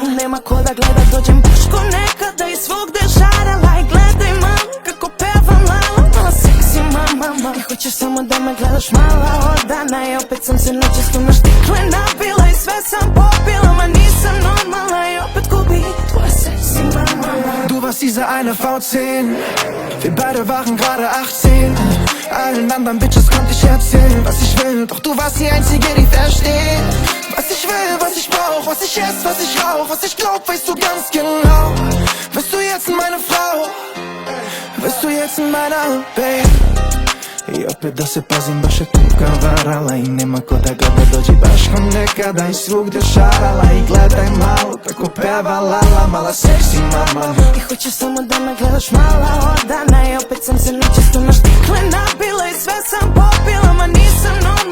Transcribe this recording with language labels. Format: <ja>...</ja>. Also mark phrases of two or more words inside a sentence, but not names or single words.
<sr>Nema ko da gleda, dođem baš ko nekada i svugde žarala. I gledaj malo kako pevam Lala, mala seksi mama. I hoćeš samo da me gledaš mala odana. I opet sam se načisto na štikle nabila i sve sam popila, ma nisam normalna. I opet gubi tvoja seksi mama.</sr> <de>Du warst diese eine V10, wir beide waren gerade 18. Allen anderen Bitches konnte ich erzählen, was ich will, doch du warst die Einzige, die versteht. Was ich will, was ich brauch, was ich ess, was ich rauch, was ich glaub, weißt du ganz genau. Bist du jetzt meine Frau? Bist du jetzt meiner Babe?</de> <sr>I opet da se pazim, baš je tuka varala. I nema ko da gleda, dođi baš ko nekada i svugde šarala. I gledaj malo kako peva Lala, mala seksi mama. I hoćeš samo da me gledaš mala odana. I opet sam se načisto na štikle nabila i sve sam popila, ma nisam normalna.</sr>